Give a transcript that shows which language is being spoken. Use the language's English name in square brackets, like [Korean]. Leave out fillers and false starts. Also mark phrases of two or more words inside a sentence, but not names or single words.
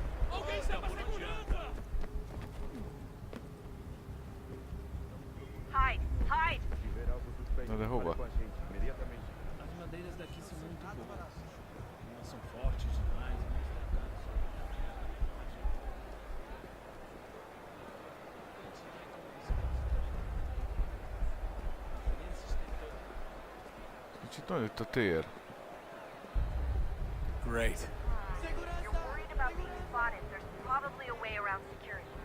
[Portuguese] Alguém chama a segurança! [English] Hide! Hide! [Hungarian] Na de hova? [Portuguese] As madeiras daqui são muito boas. Elas são fortes demais, mas [Hungarian] Kicsit olyan itt a tér. [English] Great. You're worried about being spotted. There's probably a way around security.